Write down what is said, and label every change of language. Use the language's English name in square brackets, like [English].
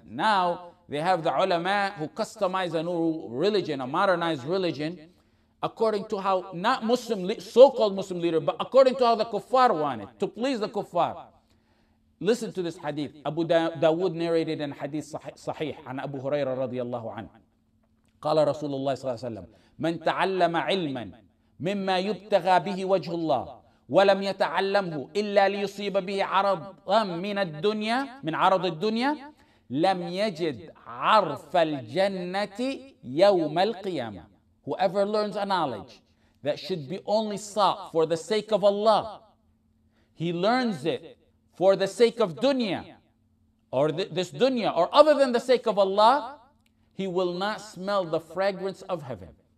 [English] Now they have the ulama who customize a new religion, a modernized religion, according to how, not Muslim, so-called Muslim leader, but according to how the kuffar want it, to please the kuffar. Listen to this hadith. Abu Dawood narrated in hadith sahih عن Abu Hurairah رضي الله عنه. [Arabic] قال رسول الله صلى الله عليه وسلم: من تعلم علما مما يبتغى به وجه الله ولم يتعلمه إلا ليصيب به عرضا من الدنيا من عرض الدنيا لم يجد عرف الجنة يوم القيامة. [English] Whoever learns a knowledge that should be only sought for the sake of Allah, he learns it for the sake of dunya, or this dunya, or other than the sake of Allah, he will not smell the fragrance of heaven.